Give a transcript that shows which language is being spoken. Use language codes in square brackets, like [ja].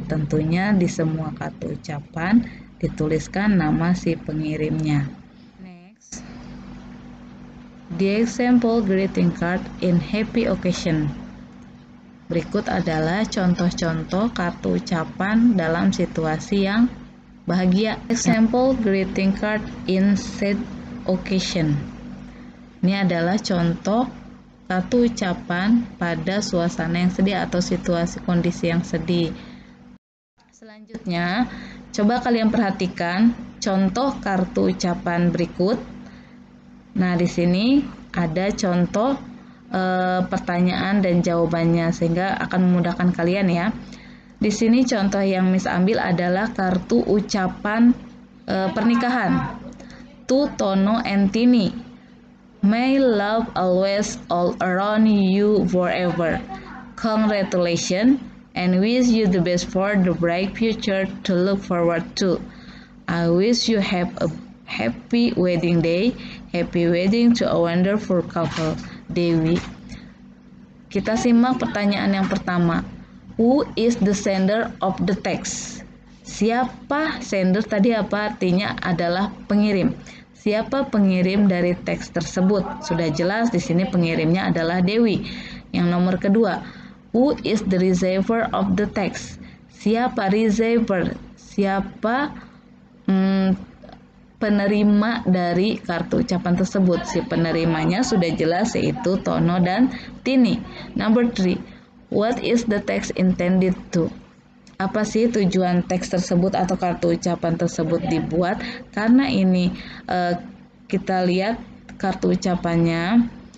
[id] Tentunya di semua kartu ucapan dituliskan nama si pengirimnya. [en] Next, the example greeting card in happy occasion. [id] Berikut adalah contoh-contoh kartu ucapan dalam situasi yang bahagia. [en] Example greeting card in sad occasion. [id] Ini adalah contoh kartu ucapan pada suasana yang sedih atau situasi kondisi yang sedih. Selanjutnya, coba kalian perhatikan contoh kartu ucapan berikut. Nah, di sini ada contoh pertanyaan dan jawabannya, sehingga akan memudahkan kalian, ya. Di sini contoh yang Miss ambil adalah kartu ucapan pernikahan. [en] To Tono and Tini, may love always all around you forever. Congratulations and wish you the best for the bright future to look forward to. I wish you have a Happy wedding day. Happy wedding to a wonderful couple. Dewi. [id] Kita simak pertanyaan yang pertama. [en] Who is the sender of the text? [id] Siapa sender tadi apa artinya adalah pengirim. Siapa pengirim dari teks tersebut? Sudah jelas di sini pengirimnya adalah Dewi. Yang nomor kedua, [en] who is the receiver of the text? [id] Siapa receiver? Siapa penerima dari kartu ucapan tersebut? Si penerimanya sudah jelas yaitu Tono dan Tini. [en] Number 3, what is the text intended to? [id] Apa sih tujuan teks tersebut atau kartu ucapan tersebut dibuat? Karena ini kita lihat kartu ucapannya.